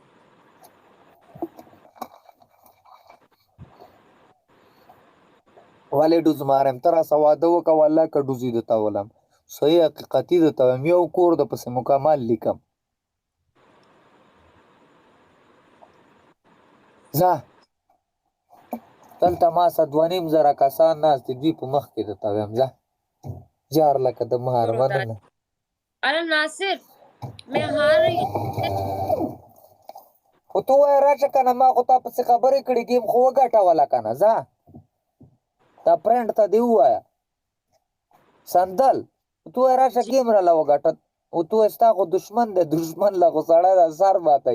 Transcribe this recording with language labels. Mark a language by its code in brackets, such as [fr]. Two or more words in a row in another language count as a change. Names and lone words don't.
[ps] ولې ډوزمار یم ته راسه واده وکړه والله که ډوزي درته ولم صحیح حقیقتي درته وایم یو کور د پسې مکمل لیکم ځه دلته ما سه 2500 کسان ناست دي دوی په مخ کې درته وایم ځه جار لکه د مار مننه [hi] अरे नासिर मैं हार रही [ps] خو ته وایه راشه که نه ما خو تا پسې خبرې کړې ګیم خو وګټوله که نه ځه دا فرینډ ته دې ووایه سندل ته وایه راشه ګیم راله وګټه او ته وایه ستا خو دشمن دی دشمن له خو سړی دا سر ماتی